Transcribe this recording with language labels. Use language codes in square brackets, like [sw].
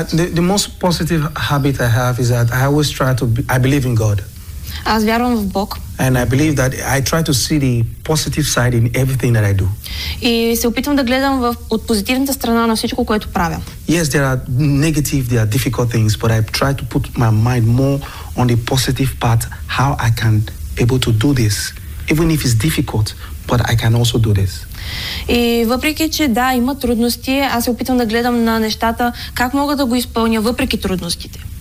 [en] The most positive habit I have is that I always try to I believe in God. [bg] Аз вярвам в Бог. [en] And I believe that I try to see the positive side in everything that I do. [bg] И се опитвам да гледам от позитивната страна на всичко, което правя. [en] Yes, there are negative, there are difficult things, but I try to put my mind more on the positive part, how I can able to do this, even if it's difficult, but I can also do this. [bg] И въпреки, че да, има трудности, аз се опитвам да гледам на нещата, как мога да го изпълня въпреки трудностите.